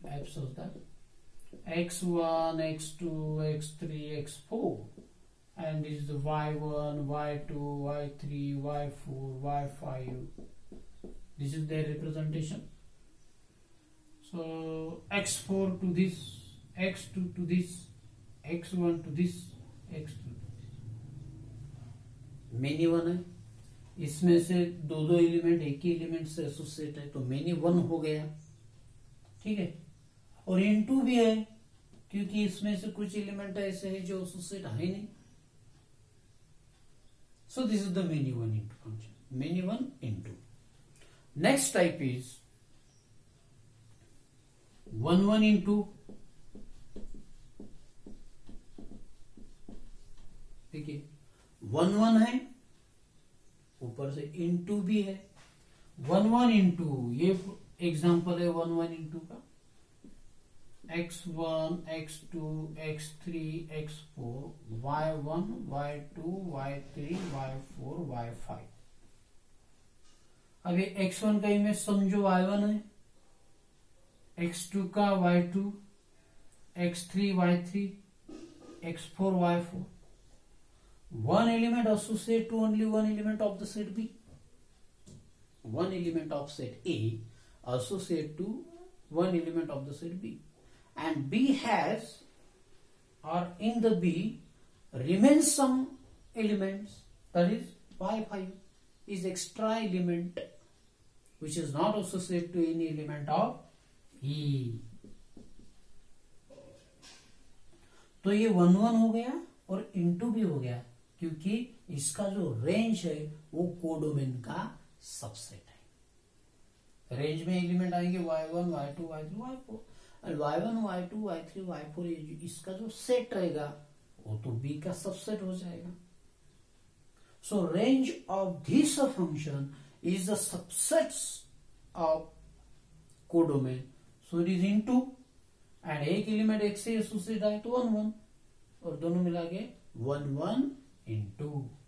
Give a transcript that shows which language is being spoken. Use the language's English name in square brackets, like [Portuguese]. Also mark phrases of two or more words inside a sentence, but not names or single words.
[English] I have shown that x1, x2, x3, x4, and this is the y1, y2, y3, y4, y5. This is their representation. So x4 to this, x2 to this, x1 to this, x2 to this. Many one [Hindi] है, इसमें से दो दो एलिमेंट एक ही एलिमेंट से एसोसिएट है तो [English] many one [Hindi] हो गया. ठीक है. और इनटू भी है क्योंकि इसमें से कुछ एलिमेंट ऐसे है जो एसोसिएट है नहीं. [English] so this is the many one into function. many one into. next type is one one into. [Hindi] देखिए [English] one one [Hindi] है, ऊपर से इनटू भी है. [English] one one into, [Hindi] ये एग्जांपल है [English] one one into [Hindi] का. x1, x2, x3, x4, y1, y2, y3, y4, y5. अब ये x1 का इमेज समझो y1 है, x2 का y2, x3 y3, x4 y4. [English] One element associate to only one element of the set B. One element of set A associate to one element of the set B. And B has, or in the B remains some elements, that is y5 is extra element which is not associated to any element of E. [Hindi] तो ये 1 1 हो गया और इंटू भी हो गया क्योंकि इसका जो रेंज है वो कोडोमेन का सबसेट है। रेंज में एलिमेंट आएंगे y1 y2 y3 y4 और y1 y2 y3 y4 इसका जो सेट रहेगा वो तो B का सबसेट हो जाएगा। [English] so range of this function is the subsets of codomain, so it is into and [Hindi] एक एलिमेंट एक से एसोसिएट आए तो 1 1 और दोनों मिला के 1 1 इंटू।